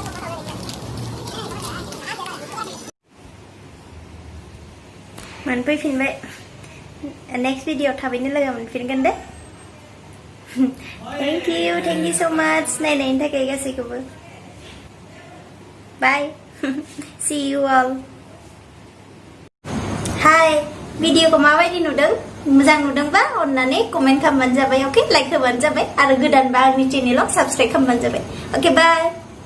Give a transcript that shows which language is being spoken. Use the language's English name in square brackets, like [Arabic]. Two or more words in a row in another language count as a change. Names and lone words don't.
[Bodo] मोनफैफिनबाय [English] next video [Bodo] थाबैनो लोगो मोनफिनगोन दे [English] thank you so much [Bodo] नायनायनि थाखाय गासैखौबो [English] bye see you all [Bodo] हाय भिडिअखौ माबायदि नुदों मोजां नुदोंबा अन्नानै कमेन्ट खालामबानो जाबाय अके लाइक होबानो जाबाय आरो गोदानबा आंनि चेनेलाव साबस्क्राइब खालामबानो जाबाय अके बाय